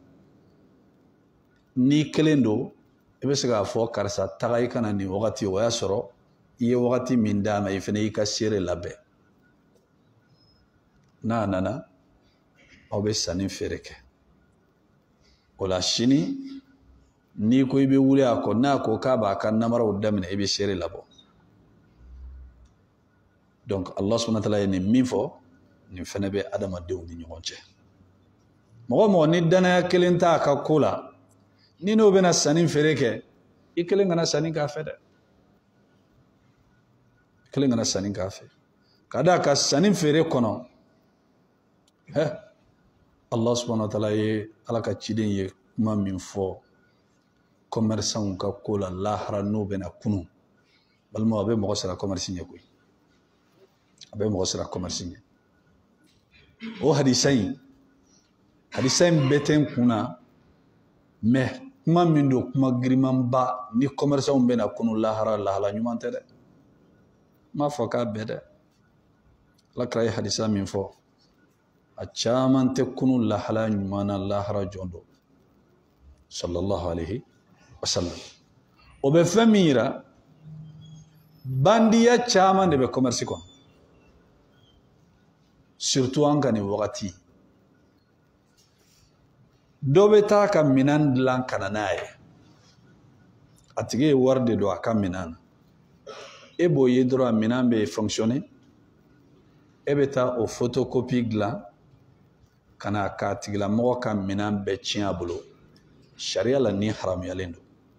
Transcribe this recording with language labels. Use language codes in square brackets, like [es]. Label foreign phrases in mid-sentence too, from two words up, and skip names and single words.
[bm] n'i kelen don i bɛ se k'a fɔ karisa taga i kana nin wagati o y'a sɔrɔ i ye wagati min d'a ma i fana y'i ka seere labɛn n'a nana aw bɛ sanni feere kɛ o la sini n'i ko i bɛ wuli a kɔ n'a ko k'a b'a ka namaraw daminɛ i bɛ seere labɔ donc [ar] الله سبحانه وتعالى [bm] ye nin min fɔ nin fana bɛ adamadenw ni ɲɔgɔn cɛ mɔgɔ mɔgɔ ni danaya kelen t'a ka ko la ni n'o bɛna sanni feere kɛ i kelen kana sanni k'a fɛ dɛ i kelen kana sanni k'a fɛ ka d'a kan sanni feere kɔnɔ [ar] الله سبحانه وتعالى [bm] ye ala ka ciden ye kuma min fɔ commerçants ka ko la lahara n'o bɛna kunu balima a bɛ mɔgɔ sara commerce ɲɛ koyi a bɛ mɔgɔ sara commerce ɲɛ o hadisa in bɛɛ tɛ n kun na mais kuma min don kuma girimanba ni commerçants bɛna kunu lahala ɲuman tɛ dɛ n m'a fɔ k'a bɛɛ dɛ alakira ye hadisa min fɔ a caman tɛ kunu lahala ɲuman na lahara jɔn don [ar] صلى الله عليه وسلم [bm] o bɛ fɛn min yira bandiya caman de bɛ commerce kɔnɔ surtout an ka nin wagati dɔ bɛ taa ka minɛn dilan ka na n'a ye a tigi ye wari de don a ka minɛn na e b'o ye dɔrɔn a minɛn bɛ fonctionner e bɛ taa o photocopie dilan ka na k'a tigilamɔgɔ ka minɛn bɛɛ tiɲɛ a bolo sariya la ni haramuyalen don